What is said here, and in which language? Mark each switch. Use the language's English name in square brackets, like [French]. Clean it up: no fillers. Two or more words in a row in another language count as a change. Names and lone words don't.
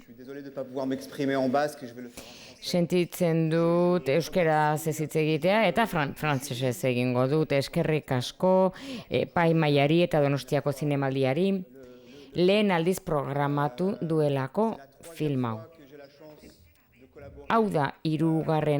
[French] Je suis désolé de ne pas pouvoir m'exprimer en basque, je vais le faire. [Basque] Sentitzen dut euskaraz ez hitz egitea eta frantsesez egingo dut. Eskerrik asko epaimahaiari eta Donostiako zinemaldiari lehen aldiz programatu duelako film hau. Hau da 3.